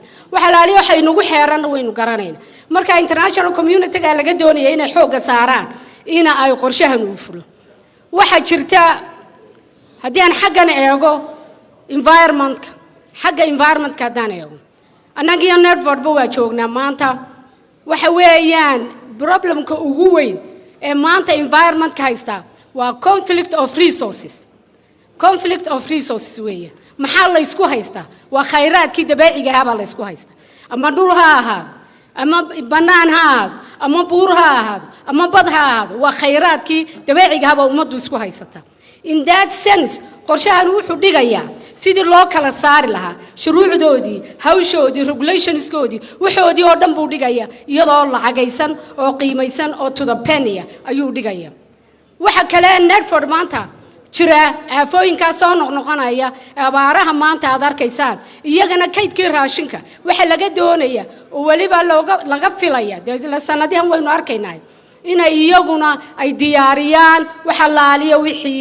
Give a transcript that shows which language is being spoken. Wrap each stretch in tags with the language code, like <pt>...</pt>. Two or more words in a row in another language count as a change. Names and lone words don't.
<so>waxa la leeyahay waxay nagu xeeran waynu garanayna marka</so> <en>international community-</en> <so>ga laga doonayo inay xooga saaraan in ay qorshahan u fulo waxa jirta haddii aan xaggan eego environment-ka haddaan eego annaga network-ba waa joognaa maanta waxa weeyaan problemka ugu weyn ee maanta environment-ka haysta waa conflict</so> <en>of resources</en> <so>weeye maxaa la isku haystaa waa khayraadkii dabiiciga ah baa la isku haystaa ama dhul ha ahaado ama banaan ha ahaado ama buur ha ahaado ama bad ha ahaado waa khayraadkii dabiiciga ah baa ummaddu isku haysataa</so> <en>in that sense</en> <so>qorshahan wuxuu dhigayaa sidii loo kala saari lahaa shuruucdoodii hawshoodii regulationskoodii waxoodii oo dhan buu dhigayaa iyadoo lacagaysan oo qiimaysan oo</so> <en>to the penny</en> <so>ayuu dhigayaa waxa kale network maanta jira aafooyinkaas soo noqnoqonaya abaaraha maanta aad arkaysaan iyagana kaydkii raashinka waxa laga doonaya oo waliba laga filaya sanadihan waynu arkaynaa inay iyaguna ay diyaariyaan waxa laaliyo wixii</so>